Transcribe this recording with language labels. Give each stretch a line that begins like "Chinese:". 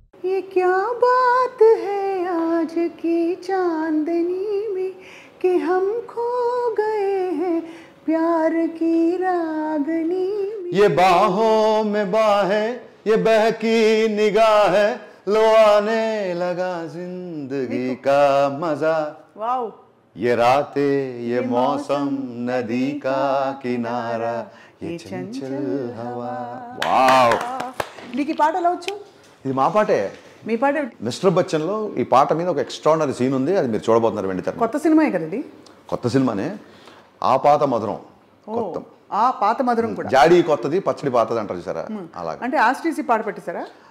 Hindi: ये क्या बात है आज की चांदनी में कि हम खो गए हैं प्यार की रागनी में. ये बाहों में बाहें, ये बहकी निगाह है, लो आने लगा जिंदगी का मजा. वाओ. ये रातें, ये मौसम, नदी का किनारा, ये चंचल हवा. వావ్,
Telugu: నీకు ఈ పాట ఎలా వచ్చు? ఇది మా పాటే. మీ పాట మిస్టర్ బచ్చన్ లో ఈ పాట మీద ఒక ఎక్స్ట్రాడినరీ సీన్ ఉంది, అది మీరు చూడబోతున్నారు వెంటనే. కొత్త సినిమాయే కదా ఇది? కొత్త సినిమానే. ఆ పాత మధురం కొత్త, ఆ పాత మధురం కూడా. జాడీ కొత్తది పచ్చడి పాతది అంటారు చూసారా, అలాగే. అంటే ఆస్ట్రీసీ పాట పెట్టేశారా?